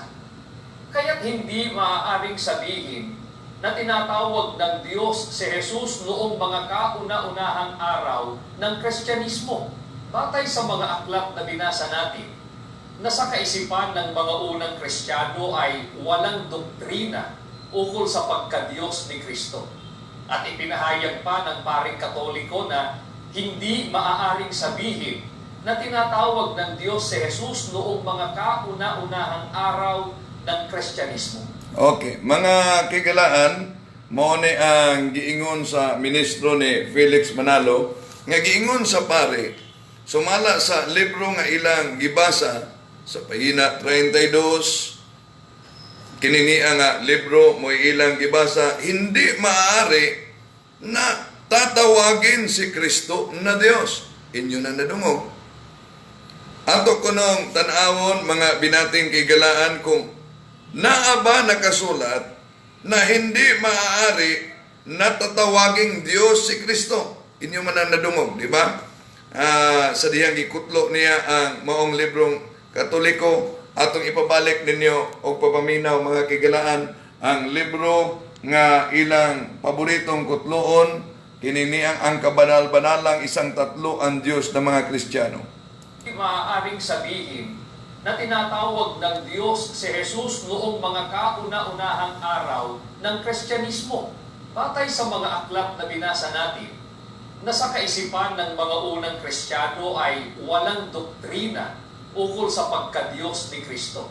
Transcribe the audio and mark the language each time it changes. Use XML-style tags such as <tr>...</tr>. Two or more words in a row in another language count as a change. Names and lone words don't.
<tl>Kaya't hindi maaaring sabihin na tinatawag ng Diyos si Jesus noong mga kauna-unahang araw ng Kristyanismo, batay sa mga aklat na binasa natin, na sa kaisipan ng mga unang Kristiyano ay walang doktrina ukol sa pagka-Diyos ni Kristo. At ipinahayag pa ng paring Katoliko na hindi maaaring sabihin na tinatawag ng Diyos si Jesus noong mga kauna-unahang araw ng Kristyanismo. Okay,</tl> <ceb>mga kaigalaan, mo ni ang giingon sa ministro ni Felix Manalo, nga giingon sa pare, sumala sa libro nga ilang gibasa sa pahina 32, kininiya nga libro mo ilang gibasa,</ceb> <tl>hindi maaari na tatawagin si Kristo na Dios.</tl> <ceb>Inyo na nadungog. Ato ko nung tanawon mga binating kaigalaan kung naa ba nakasulat na</ceb> <tl>hindi maaari na tatawaging Diyos si Kristo.</tl> <ceb>Inyo man na nadungog, di ba? Sa diyang gikutlo niya ang maong librong Katoliko, atong ipabalik ninyo o papaminaw mga kaigalaan ang libro nga ilang paboritong kutloon, kininiang ang kabanal-banalang</ceb> <tl>isang tatlo ang Diyos ng mga Kristiyano. Maaaring sabihin na tinatawag ng Diyos si Jesus noong mga kauna-unahang araw ng Kristyanismo, batay sa mga aklat na binasa natin, na sa kaisipan ng mga unang Kristiyano ay walang doktrina ukol sa pagka-Diyos ni Kristo.</tl>